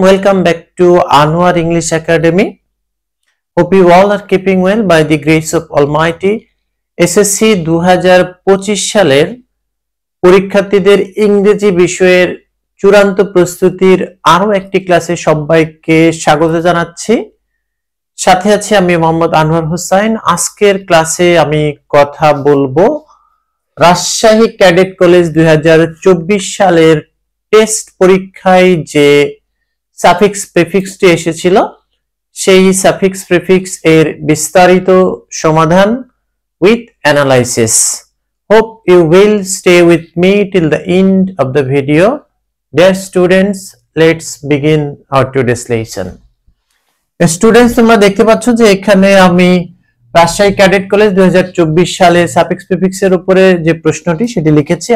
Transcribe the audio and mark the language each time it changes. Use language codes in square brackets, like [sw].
[en] Welcome back to Anwar English Academy. Hope you all are keeping well by the grace of Almighty. [bn] SSC 2025 সালের পরীক্ষার্থীদের ইংরেজি বিষয়ের চূড়ান্ত প্রস্তুতির আরো একটি ক্লাসে সবাইকে স্বাগত জানাচ্ছি। সাথে আছি আমি মোহাম্মদ আনোয়ার হোসেন। আজকের ক্লাসে আমি কথা বলবো রাজশাহী ক্যাডেট কলেজ 2024 সালের টেস্ট পরীক্ষায় যে সাফিক্স প্রিফিক্সটি এসেছিল সেই সাফিক্স প্রিফিক্স এর বিস্তারিত সমাধান [en] with analysis. Hope you will stay with me till the end of the video. Dear students, let's begin our today's lesson. [bn] Students, তোমরা দেখতে পাচ্ছ যে এখানে আমি রাজশাহী ক্যাডেট কলেজ 2024 সালে সাফিক্স প্রিফিক্স এর উপরে যে প্রশ্নটি সেটি লিখেছি।